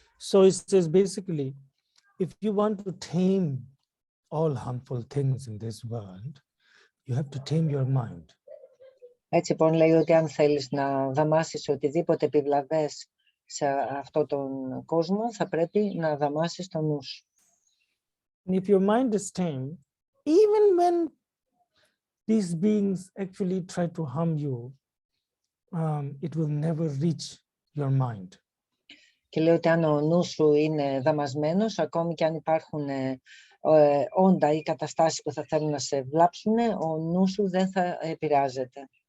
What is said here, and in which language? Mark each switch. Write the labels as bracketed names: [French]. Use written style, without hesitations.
[English] So it says basically, if you want to tame all harmful things in this world, you have to tame your mind. [Greek] Έτσι λοιπόν λέει ότι αν θέλεις να δαμάσεις οτιδήποτε επιβλαβές σε αυτόν τον κόσμο, θα πρέπει να δαμάσεις τον νου σου. [English] And if your mind is tame, even when these beings actually try to harm you, it will never reach your mind. [Greek] Και λέει ότι αν ο νους σου είναι δαμασμένος, ακόμη και αν υπάρχουν όντα ή καταστάσεις που θα θέλουν να σε βλάψουν, ο νους σου δεν θα επηρεάζεται.